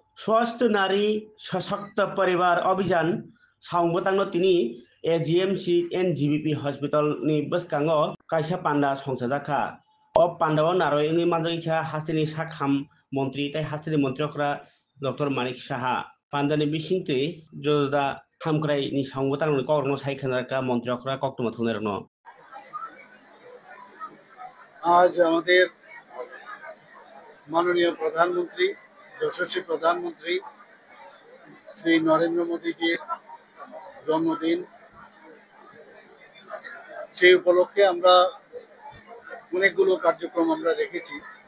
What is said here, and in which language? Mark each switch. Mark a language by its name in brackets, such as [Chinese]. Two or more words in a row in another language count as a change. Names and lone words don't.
[Kok Borok] स्वस्थ नारी सशक्त परिवार अभियान सावंगतांनो तिनि एजीएमसी एनजीबीपी हॉस्पिटल नि बसकांगो कायसा पांडा संसाजाखा अ पांडाव नारयनि मानजागिखा हास्तिनि साखाम मंत्री तै हास्तिनि मंत्रिखरा डॉक्टर मानिक साहा पांडानि बिसिंति जोजदा हामक्राय नि सावंगतांनो कौरनो साइखानारका मंत्रिखरा कक्तम थुनेरनो [Bangla] आज আমাদের মাননীয় প্রধানমন্ত্রী যশস্বী প্রধানমন্ত্রী শ্রী নরেন্দ্র মোদীজির জন্মদিন। সেই উপলক্ষে আমরা অনেকগুলো কার্যক্রম আমরা রেখেছি।